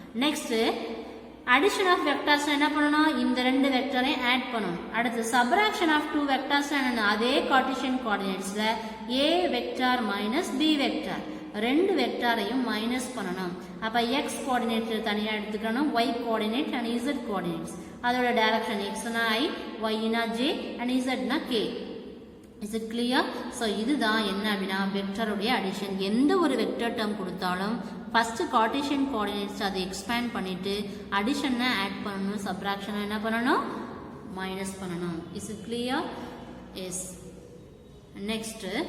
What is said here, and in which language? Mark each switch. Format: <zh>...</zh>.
<ta>Next addition of vectors என்ன பண்ணணும், இந்த 2 வெக்டரையும் ஆட் பண்ணணும். அடுத்து சப்ராக்ஷன் ஆஃப் 2 வெக்டர்ஸ் என்னன்னா அதே Cartesian கோஆர்டினேட்ஸ்ல A vector minus B vector 2 வெக்டாரையும் minus பண்ணணும். அப்ப x கோஆர்டினேட் தனியா எடுத்துக்கணும், y coordinate and z coordinates. அதோட டைரக்ஷன் x னா i, y னா j and z னா k.</ta> <en>Is it clear?</en> <ta>So இதுதான் என்ன அப்படின்னா வெக்டருடைய அடிஷன். எந்த ஒரு வெக்டர் டேர்ம் கொடுத்தாலும் ஃபர்ஸ்ட் கார்ட்டீசியன் கோஆர்டினேட்ஸ் அதை எக்ஸ்பேண்ட் பண்ணிட்டு அடிஷனை ஆட் பண்ணணும், சப்ராக்ஷனை என்ன பண்ணணும், மைனஸ் பண்ணணும்.</ta> <en>Is it clear? Yes. Next</en>